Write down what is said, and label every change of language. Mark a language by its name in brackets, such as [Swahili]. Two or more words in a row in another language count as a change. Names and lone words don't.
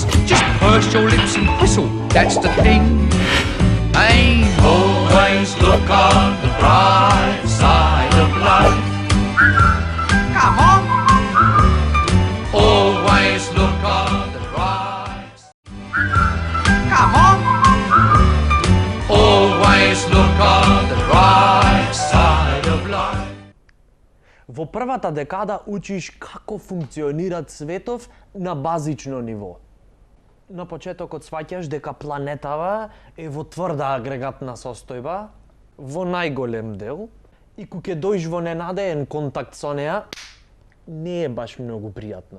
[English] Just purse your lips and whistle, that's the thing. Hey, always look on the bright side of life. Come on. Always look on the bright side. Come on. Always look on the bright side of life. [Macedonian] Во првата декада учиш како функционира светов на базично ниво. На почетокот сваќаш дека планетава е во тврда агрегатна состојба, во најголем дел, и кога ќе дојш во ненадеен контакт со неа, не е баш многу пријатно.